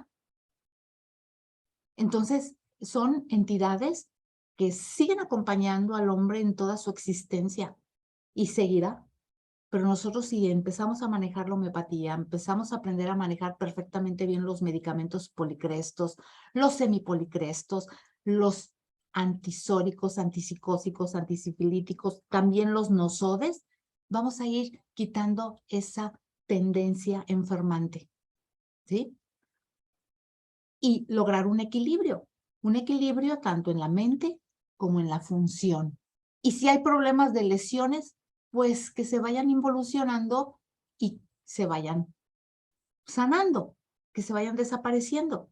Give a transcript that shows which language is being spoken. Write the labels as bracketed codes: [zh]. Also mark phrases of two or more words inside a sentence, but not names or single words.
[es] Entonces, son entidades que siguen acompañando al hombre en toda su existencia y seguirá. Pero nosotros si empezamos a manejar la homeopatía, empezamos a aprender a manejar perfectamente bien los medicamentos policrestos, los semipolicrestos, los antisóricos, antipsicóticos, antisifilíticos, también los nosodes, vamos a ir quitando esa tendencia enfermante, ¿sí? Y lograr un equilibrio tanto en la mente como en la función. Y si hay problemas de lesiones, pues que se vayan involucionando y se vayan sanando, que se vayan desapareciendo.